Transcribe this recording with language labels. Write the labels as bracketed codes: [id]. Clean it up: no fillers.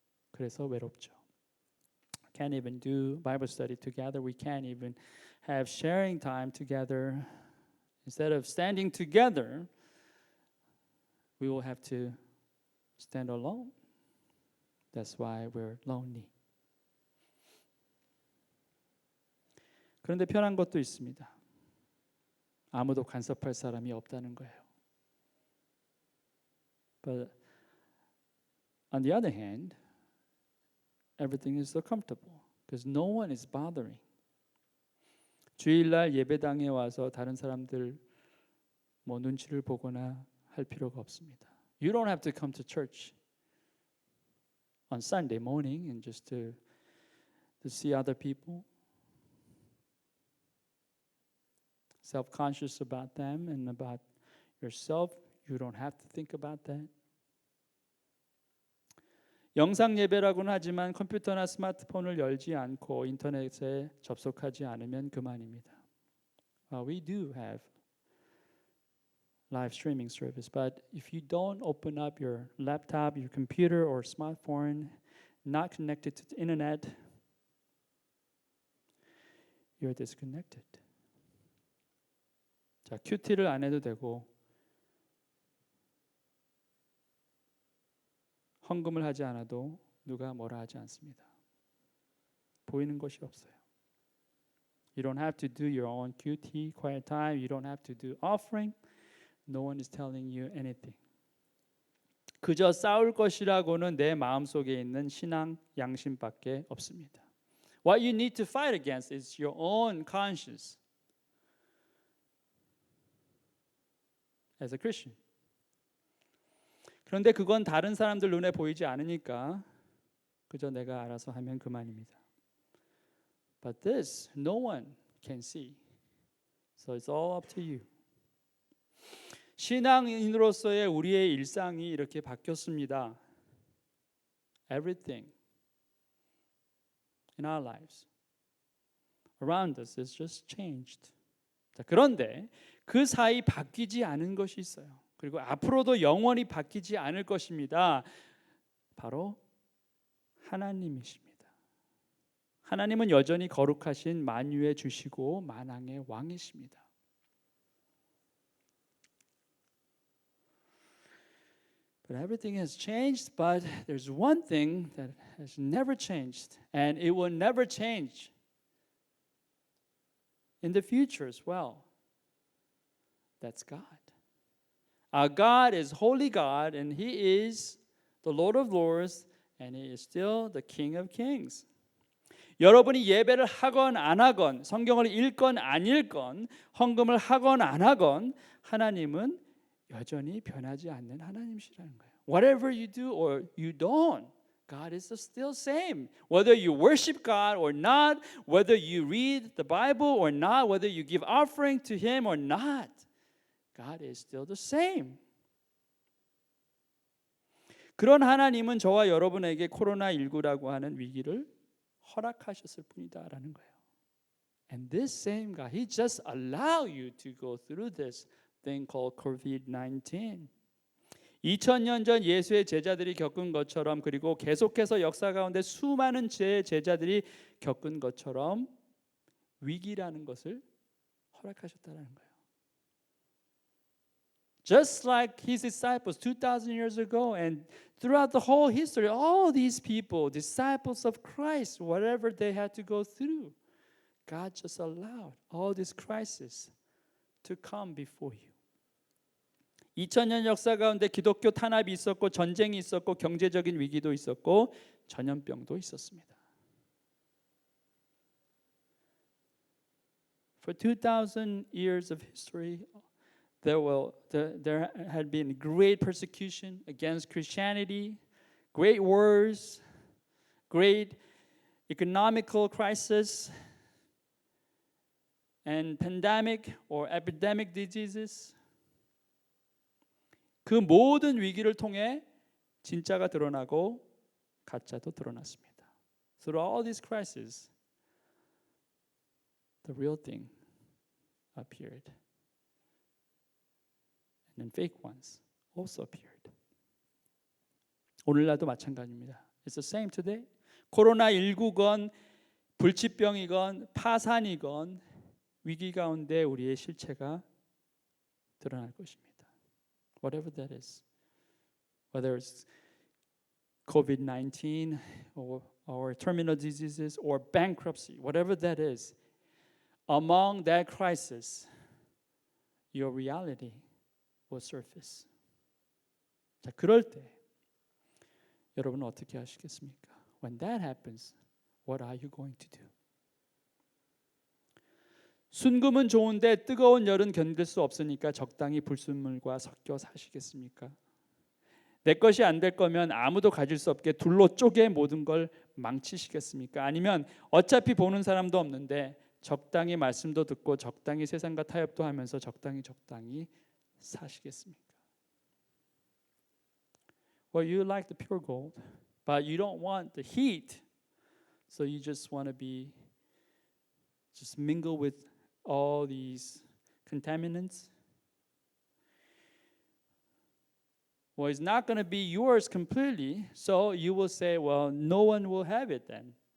[ko] 그래서 외롭죠. [en] Can't even do Bible study together. We can't even have sharing time together. Instead of standing together, we will have to stand alone. That's why we're lonely. [ko] 그런데 편한 것도 있습니다. 아무도 간섭할 사람이 없다는 거예요. [en] But on the other hand, everything is so comfortable because no one is bothering. [ko] 주일날 예배당에 와서 다른 사람들 뭐 눈치를 보거나 할 필요가 없습니다. [en] You don't have to come to church on Sunday morning and just to see other people. Self-conscious about them and about yourself. You don't have to think about that. [ko] 영상 예배라고는 하지만 컴퓨터나 스마트폰을 열지 않고 인터넷에 접속하지 않으면 그만입니다. [en] We do have live streaming service, but if you don't open up your laptop, your computer or smartphone, not connected to the internet, you're disconnected. [ko] 자, 큐티를 안 해도 되고 헌금을 하지 않아도 누가 뭐라 하지 않습니다. 보이는 것이 없어요. [en] You don't have to do your own QT, quiet time. You don't have to do offering. No one is telling you anything. [ko] 그저 싸울 것이라고는 내 마음속에 있는 신앙 양심밖에 없습니다. [en] What you need to fight against is your own conscience as a Christian. [ko] 그런데 그건 다른 사람들 눈에 보이지 않으니까 그저 내가 알아서 하면 그만입니다. [en] But this, no one can see. So it's all up to you. [ko] 신앙인으로서의 우리의 일상이 이렇게 바뀌었습니다. [en] Everything in our lives around us is just changed. [ko] 자, 그런데 그 사이 바뀌지 않은 것이 있어요. 그리고 앞으로도 영원히 바뀌지 않을 것입니다. 바로 하나님이십니다. 하나님은 여전히 거룩하신 만유의 주시고 만왕의 왕이십니다. [en] But everything has changed, but there's one thing that has never changed, and it will never change in the future as well. That's God. Our God is holy God, and He is the Lord of Lords, and He is still the King of Kings. [ko] 여러분이 예배를 하건 안 하건, 성경을 읽건 안 읽건, 헌금을 하건 안 하건, 하나님은 여전히 변하지 않는 하나님이시라는 거예요. [en] Whatever you do or you don't, God is still same. Whether you worship God or not, whether you read the Bible or not, whether you give offering to Him or not, God is still the same. [ko] 그런 하나님은 저와 여러분에게 코로나19라고 하는 위기를 허락하셨을 뿐이다라는 거예요. [en] And this same God, He just allow you to go through this thing called COVID-19. [ko] 2000년 전 예수의 제자들이 겪은 것처럼, 그리고 계속해서 역사 가운데 수많은 제자들이 겪은 것처럼 위기라는 것을 허락하셨다는 거예요. [en] Just like His disciples 2,000 years ago and throughout the whole history, all these people, disciples of Christ, whatever they had to go through, God just allowed all these crises to come before you. [ko] 2000년 역사 가운데 기독교 탄압이 있었고, 전쟁이 있었고, 경제적인 위기도 있었고, 전염병도 있었습니다. [en] For 2,000 years of history, there had been great persecution against Christianity, great wars, great economical crisis, and pandemic or epidemic diseases. [ko] 그 모든 위기를 통해 진짜가 드러나고 가짜도 드러났습니다. [en] Through all these crises, the real thing appeared. And then fake ones also appeared. [ko] 오늘날도 마찬가지입니다. [en] It's the same today. [ko] 코로나19건 불치병이건 파산이건 위기 가운데 우리의 실체가 드러날 것입니다. [en] Whatever that is, whether it's COVID-19 or terminal diseases or bankruptcy, whatever that is, among that crisis, your reality will surface. [ko] 자, 그럴 때 여러분은 어떻게 하시겠습니까? [en] When that happens, what are you going to do? [ko] 순금은 좋은데 뜨거운 열은 견딜 수 없으니까 적당히 불순물과 섞여 사시겠습니까? 내 것이 안 될 거면 아무도 가질 수 없게 둘로 쪼개 모든 걸 망치시겠습니까? 아니면 어차피 보는 사람도 없는데 적당히 말씀도 듣고 적당히 세상과 타협도 하면서 적당히 사시겠습니까? [en] Well, you like the pure gold, but you don't want the heat, so you just want to just mingle with all these contaminants. Well, it's not going to be yours completely, so you will say, well, no one will have it then.